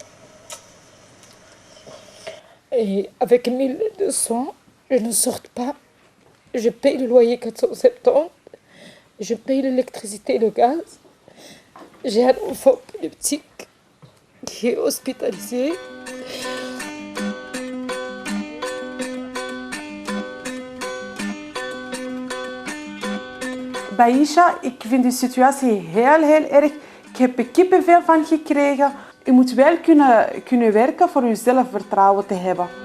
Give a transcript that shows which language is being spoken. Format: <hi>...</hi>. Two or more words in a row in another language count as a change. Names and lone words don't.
<fr>Et avec 1200, je ne sors pas. Je paye le loyer 470. Je paye l'électricité et le gaz. J'ai un enfant petit qui est hospitalisé.</fr> <nl>Baisha, ik vind de situatie heel erg. Ik heb er kippenvel van gekregen. Je moet wel kunnen werken voor je zelfvertrouwen te hebben.</nl>